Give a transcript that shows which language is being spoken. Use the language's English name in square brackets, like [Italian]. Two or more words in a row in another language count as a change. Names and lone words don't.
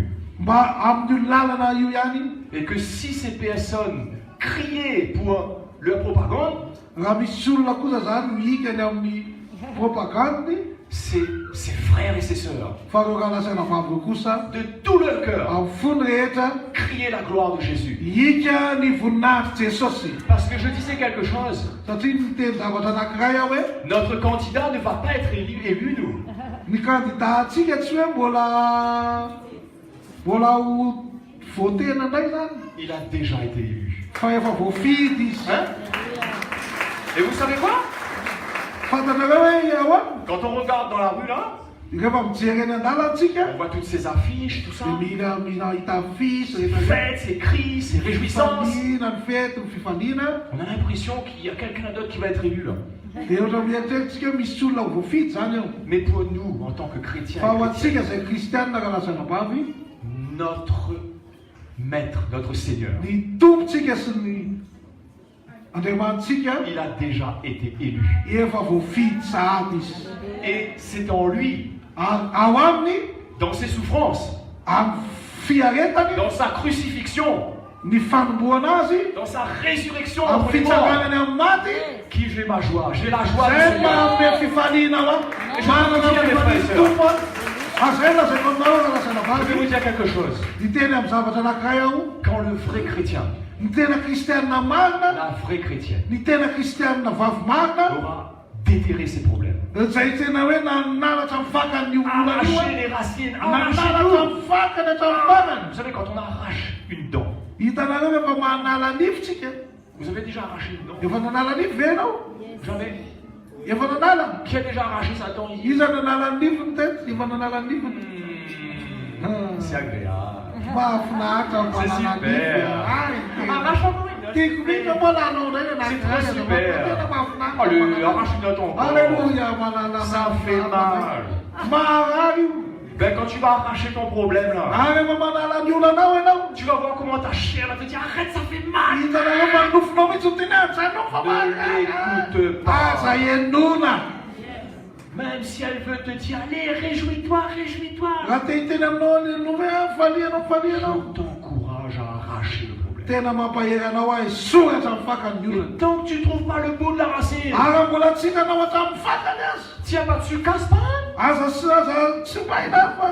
[Malagasy] mba amin'io lalana io ihany. [French] Et que si ces personnes criaient pour leur propagande, [Malagasy] Raha misy olona kosa zany mihikany amin'ny propagande, [French] ses frères et ses sœurs, [Malagasy] fa reo rahalasana vavy kosa [French] de tout leur cœur, [Malagasy] amin'ny fony rehetra [French] criaient la gloire de Jésus. [Malagasy] hika ny voninahitry Jesosy. [French] Parce que je disais quelque chose, [Malagasy] Satria niteny zavatra anankiray aho hoe [French] notre candidat ne va pas être élu nous. [Malagasy] ny kandidatsika tsy hoe mbola ho voatena indray zany, [French] Il a déjà été élu. [Malagasy] fa efa voafidy izy. [French] Hein? Et vous savez quoi? [Malagasy] Fantatrareo hoe ahoana [French] Quand on regarde dans la rue là, [Malagasy] rehefa mijery eny an-dalantsika [French] on voit toutes ces affiches, tout ça. [Malagasy] dia mahita fisy rehefa [French] Fêtes, ces cris, ces réjouissances. [Malagasy] fifaliana ny fety ny fifaliana. [French] On a l'impression qu'il y a quelqu'un d'autre qui va être élu là. [Malagasy] Dia ohatra mieritreritsika hoe misy olona ho voafidy zany eo. [French] Mais pour nous, en tant que chrétiens, [Malagasy] Fa ho [French] et chrétiennes, [Malagasy] antsika zay kristianina raha lasana vavy, [French] notre maître, notre Seigneur, [Malagasy] ny tompontsika sy ny andriamanitsika [French] il a déjà été élu. [Malagasy] efa voafidy sahady izy. [French] Et c'est en lui, [Malagasy] Ao aminy, [French] dans ses souffrances, [Malagasy] amin'ny fiaretany, [French] dans sa crucifixion, [Malagasy] ny fanomboana azy, [French] dans sa résurrection [Malagasy] amin'ny [French] entre les morts, [Malagasy] fitsanganany amin'ny maty, [French] qui j'ai ma joie. J'ai la joie du [Malagasy] zay [French] Seigneur. [Malagasy] manome fifaliana ao a. Manana fifaliana tompo a. Azay lazaiko aminao raha lasana [French] Je vais vous [Malagasy] vavy. [French] dire quelque chose. [Malagasy] Niteny amin'ny zavatra anankiray aho, [French] Quand le vrai chrétien, [Malagasy] ny tena kristianina marina, [French] la vraie chrétienne, [Malagasy] ny tena kristianina vavy marina, [French] aura déterré ses problèmes, [Malagasy] zay tena hoe nanalatra amin'ny fakany io olana io [French] arraché a. les racines, arraché [Malagasy] Nanalatra [French] tout. [Malagasy] amin'ny fakany hatramin'ny fanany. [French] Vous savez, quand on arrache une dent, [Malagasy] Hitanareo efa manala nifitsika. [French] vous avez déjà arraché une dent? [Malagasy] Efa nanala nify ve ianao? [French] Jamais. [Malagasy] Efa nanala. [French] Qui a déjà arraché sa dent ici? [Malagasy] Iza nanala nifiny teto? Efa nanala nifiny. [French] C'est agréable. [Malagasy] Mahafinaritra ny [French] C'est [Malagasy] manala [French] super. [Malagasy] nify. [French] Arrache encore une dent. [Malagasy] Tiako mihitsy moa lanao indray [French] C'est trop [Malagasy] anankiray. [French] super. [Malagasy] Tena Oh, mahafinaritra. [French] arrache une dent encore. [Malagasy] Alléluia, manala [French] Ça fait mal. [Malagasy] Marary io. [French] Ben, quand tu vas arracher ton problème là, [Malagasy] Ary efa manala ny olanao ianao. [French] tu vas voir comment ta chair va te dire arrête, ça fait mal. [Malagasy] Hitanareo fa nofinao mihitsy ho teny zanao fa [French] Ne l'écoute pas. [Malagasy] Aza enona. [French] Même si elle veut te dire allez, réjouis-toi, réjouis-toi. [Malagasy] Raha te hiteny aminao ny hoe falianao falianao. [French] Je t'encourage à arracher le problème. [Malagasy] Tena mampahery anao ahy soratra amin'ny fakany ny olana. [French] Tant que tu ne trouves pas le bout de la racine, [Malagasy] Ary mbola tsy hitanao hatramin'ny fakany azy. [French] tiens pas dessus, casse pas. [Malagasy] Aza tsy mahina fa